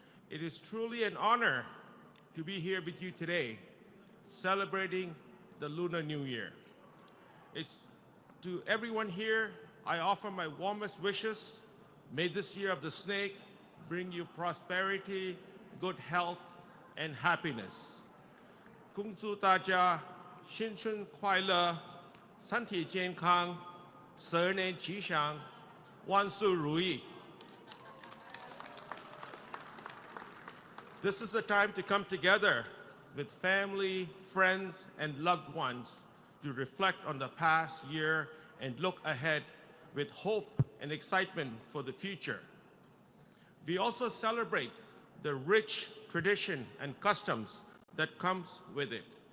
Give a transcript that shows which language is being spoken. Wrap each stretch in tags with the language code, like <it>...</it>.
<en>It is truly an honor to be here with you today, celebrating the Lunar New Year. To everyone here, I offer my warmest wishes. May this year of the snake bring you prosperity, good health, and happiness.</en> <zh>恭祝大家新春快乐，身体健康，12年吉祥，万事如意。</zh> <en>This is the time to come together with family, friends, and loved ones to reflect on the past year and look ahead with hope and excitement for the future. We also celebrate the rich tradition and customs that comes with it.</en>